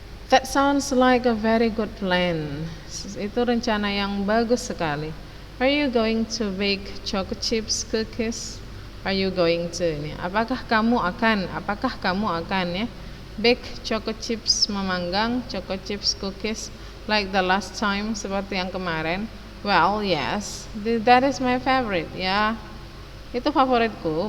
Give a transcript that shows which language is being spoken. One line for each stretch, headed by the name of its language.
English: That sounds like a very good plan.
Indonesian: Itu rencana yang bagus sekali.
English: Are you going to bake chocolate chips cookies? Are you going to?
Indonesian: Apakah kamu akan ya
English: bake chocolate chips, memanggang chocolate chips cookies like the last time,
Indonesian: seperti yang kemarin?
English: Well, yes, that is my favorite.
Indonesian: Ya, itu favoritku.